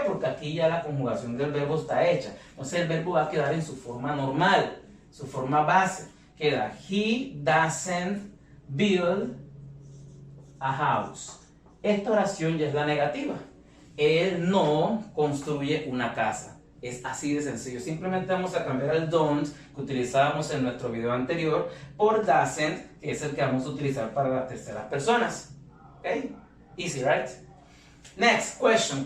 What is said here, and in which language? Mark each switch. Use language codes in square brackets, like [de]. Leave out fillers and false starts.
[es] Porque aquí ya la conjugación del verbo está hecha. Entonces el verbo va a quedar en su forma normal, su forma base. Queda [en] he doesn't build a house. [es] Esta oración ya es la negativa. Él no construye una casa. Es así de sencillo. Simplemente vamos a cambiar el don't que utilizábamos en nuestro video anterior por doesn't, que es el que vamos a utilizar para las terceras personas. ¿Ok? [en] Easy, right? Next question.